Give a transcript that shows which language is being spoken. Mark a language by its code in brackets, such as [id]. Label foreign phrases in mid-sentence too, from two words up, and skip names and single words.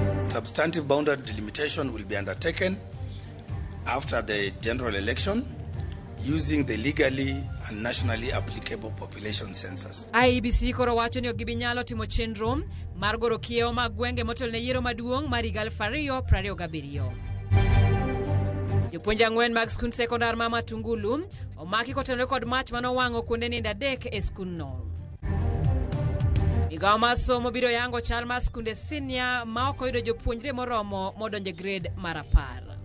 [en] substantive boundary delimitation will be undertaken after the general election using the legally and nationally applicable population census. [luo] IEBC koro wacho ni ok gibi nyalo timo chenro mar goro kiewo mag gwenge motelo ne yiero maduong' mar higa 2027. Jopuonj ang'wen mag skund sekondar ma Matungulu omaki kotenore kod mach manowang'o kuonde nindo 3 e skundno. Migawo mar somo biro yango chal mar skunde senior ma ok oyudo jopuonjre moromo modonjo grade mar 10.